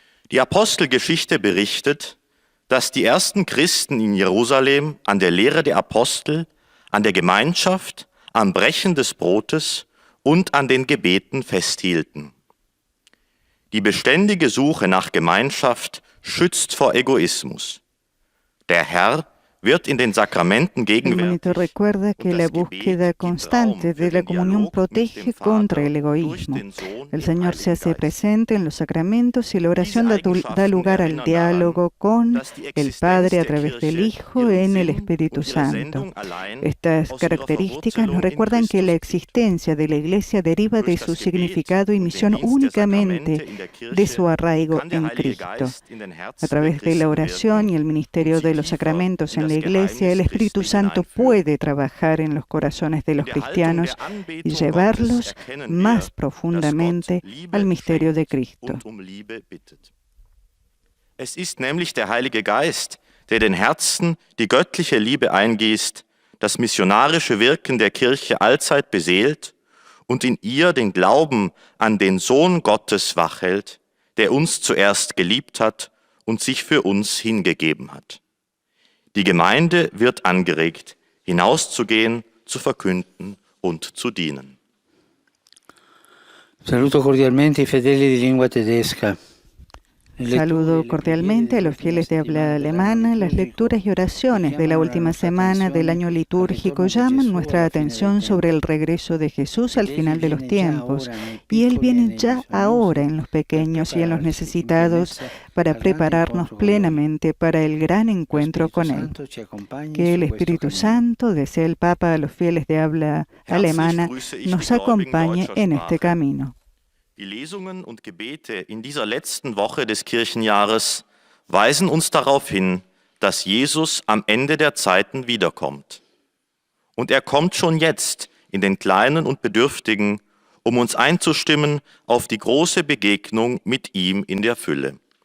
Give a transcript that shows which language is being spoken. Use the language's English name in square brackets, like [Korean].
[German] Die Apostelgeschichte berichtet, dass die ersten Christen in Jerusalem an der Lehre der Apostel, an der Gemeinschaft, am Brechen des Brotes und an den Gebeten festhielten. Die beständige Suche nach Gemeinschaft schützt vor Egoismus. Der Herr wird in den Sacramenten [Spanish] El [German] gegenwärtig. [Spanish] monitor recuerda que la búsqueda constante de la comunión protege contra el egoísmo. El Señor se hace presente en los sacramentos y la oración da lugar al diálogo con el Padre a través del Hijo en el Espíritu Santo. Estas características nos recuerdan que la existencia de la Iglesia deriva de su significado y misión únicamente de su arraigo en Cristo. A través de la oración y el ministerio de los sacramentos en la Iglesia, el Espíritu Santo puede trabajar en los corazones de los cristianos y llevarlos más profundamente al misterio de Cristo. [German] Es ist nämlich der Heilige Geist, der den Herzen die göttliche Liebe eingießt, das missionarische Wirken der Kirche allzeit beseelt und in ihr den Glauben an den Sohn Gottes wachhält, der uns zuerst geliebt hat und sich für uns hingegeben hat. Die Gemeinde wird angeregt, hinauszugehen, zu verkünden und zu dienen. [Italian] Saluto cordialmente i fedeli di lingua tedesca. [Spanish] Saludo cordialmente a los fieles de habla alemana. Las lecturas y oraciones de la última semana del año litúrgico llaman nuestra atención sobre el regreso de Jesús al final de los tiempos. Y Él viene ya ahora en los pequeños y en los necesitados para prepararnos plenamente para el gran encuentro con Él. Que el Espíritu Santo, desea el Papa a los fieles de habla alemana, nos acompañe en este camino. [German] Die Lesungen und Gebete in dieser letzten Woche des Kirchenjahres weisen uns darauf hin, dass Jesus am Ende der Zeiten wiederkommt. Und er kommt schon jetzt in den Kleinen und Bedürftigen, um uns einzustimmen auf die große Begegnung mit ihm in der Fülle.